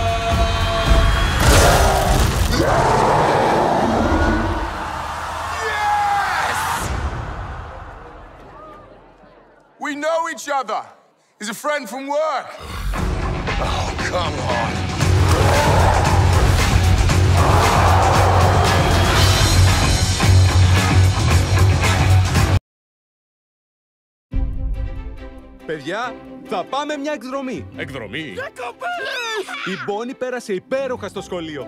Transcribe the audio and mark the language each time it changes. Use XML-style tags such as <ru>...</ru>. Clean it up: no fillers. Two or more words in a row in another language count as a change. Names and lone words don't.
<en>We know each other. He's a friend from work. Oh, come on.</en> <el>Παιδιά, θα πάμε μια εκδρομή. Εκδρομή. Η Μπόνι πέρασε υπέροχα στο σχολείο.</el>